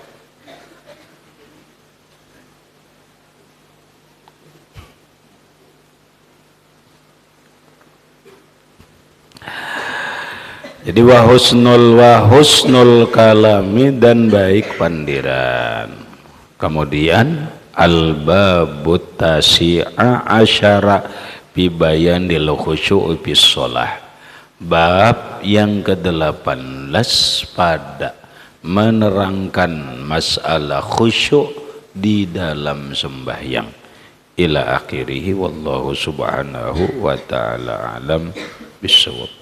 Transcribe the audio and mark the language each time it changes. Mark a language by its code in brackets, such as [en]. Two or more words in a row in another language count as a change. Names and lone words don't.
[id] Jadi [ar] وحسن الكلام [id] dan baik pandiran. [ar] Kemudian الباب التاسع عشر في بيان الخشوع في الصلاة. [id] Bab yang ke-18 pada menerangkan masalah khusyuk di dalam sembahyang. [ar] إلى آخره والله سبحانه وتعالى أعلم بالصواب.